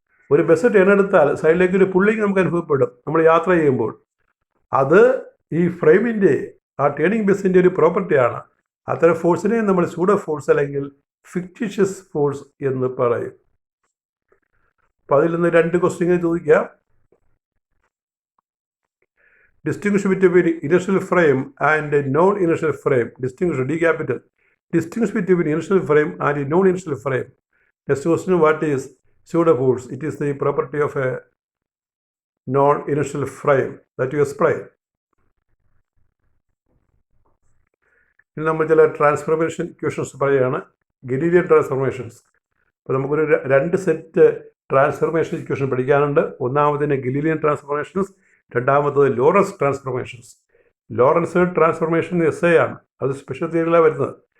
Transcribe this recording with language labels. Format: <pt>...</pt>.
<ml>ഒരു bus turn എടുത്താൽ സൈഡിലേക്ക് ഒരു പുള്ളിങ് നമുക്ക് അനുഭവപ്പെടും നമ്മൾ യാത്ര ചെയ്യുമ്പോൾ. അത് ഈ ഫ്രെയിമിൻ്റെ, ആ ടേണിംഗ് ബസ്സിൻ്റെ ഒരു പ്രോപ്പർട്ടിയാണ്. അത്തരം ഫോഴ്സിനെ നമ്മൾ സ്യൂഡോ ഫോഴ്സ് അല്ലെങ്കിൽ ഫിക്റ്റീഷ്യസ് ഫോഴ്സ് എന്ന് പറയും. അപ്പോൾ അതിൽ നിന്ന് 2 ക്വസ്റ്റ്യൻ ചോദിക്കാം.</ml> <en>Distinguish between inertial frame and non-inertial frame. Distinguish, D capital. Distinguish between inertial frame and non-inertial frame. Next question, what is pseudo force? It is the property of a non-inertial frame that you explain.</en> <ml>ഇനി നമ്മൾ ചില transformation equations പറയുകയാണ്, Galilean transformations. അപ്പോൾ നമുക്കൊരു 2 set transformation equation പഠിക്കാനുണ്ട്. ഒന്നാമതിന് Galilean transformations, രണ്ടാമത്തത് Lawrence transformations. Lawrence transformation SI ആണ്, അത് സ്പെഷ്യൽ തിയറിയിലാണ് വരുന്നത്.</ml>